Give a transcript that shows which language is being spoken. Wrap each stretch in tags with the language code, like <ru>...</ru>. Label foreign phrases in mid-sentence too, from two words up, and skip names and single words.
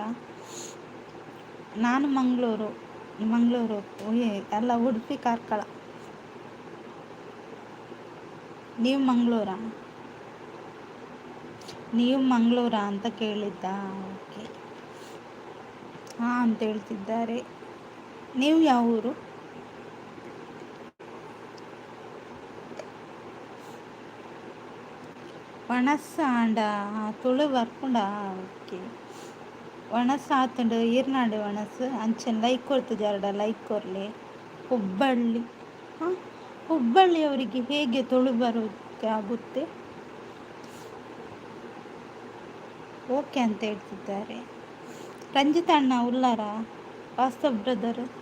<kn>ನಾನು ಮಂಗಳೂರು ಅಲ್ಲ, ಉಡುಪಿ ಕಾರ್ಕಳ. ನೀವು ಮಂಗಳೂರಾ ಅಂತ ಕೇಳಿದ್ದ. ಓಕೆ ಹಾಂ ಅಂತ ಹೇಳ್ತಿದ್ದಾರೆ. ನೀವು ಯಾವ ಊರು?</kn> <tcy>ವಣಸ್ಸ ಆಂಡ ತುಳು ಬರ್ಪುಂಡ. ಓಕೆ ವಣಸ್ಸ ಆತುಂಡು ಈರ್ನಾಡು ವಣಸ್ಸು ಅಂಚೆನ್ ಲೈಕ್ ಕೊಡ್ತದೆ. ಲೈಕ್ ಕೊರ್ಲಿ. ಹುಬ್ಬಳ್ಳಿ.</tcy> <kn>ಹಾಂ ಹುಬ್ಬಳ್ಳಿಯವರಿಗೆ ಹೇಗೆ ತುಳು ಬರೋಕ್ಕೆ ಆಗುತ್ತೆ? ಓಕೆ ಅಂತ ಹೇಳ್ತಿದ್ದಾರೆ.</kn> <tcy>ರಂಜಿತಣ್ಣ ಉಲ್ಲಾರ ವಾಸ್ತವ್ ಬ್ರದರ್.</tcy>